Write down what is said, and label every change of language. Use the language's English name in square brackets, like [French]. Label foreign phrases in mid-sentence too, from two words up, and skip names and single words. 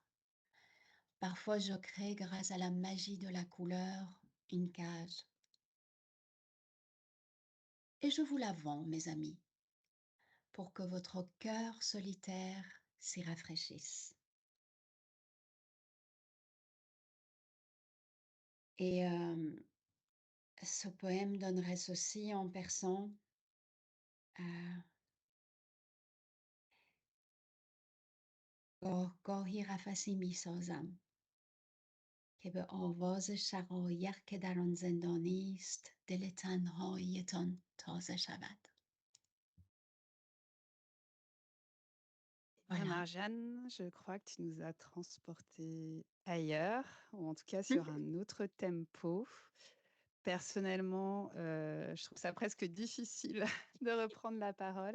[French] Parfois je crée grâce à la magie de la couleur une cage et je vous la vends, mes amis, pour que votre cœur solitaire s'y rafraîchisse». Et ce poème donnerait ceci en persan, heu: [Persian] گاهگاهی قفسی می‌سازم که به آواز شقایق که در آن زندانی است دل تنهایی‌تان تازه شود. [French] Bien, Voilà. Marjane, je crois que tu nous as transportés ailleurs, ou en tout cas sur un autre tempo. Personnellement, je trouve ça presque difficile de reprendre la parole.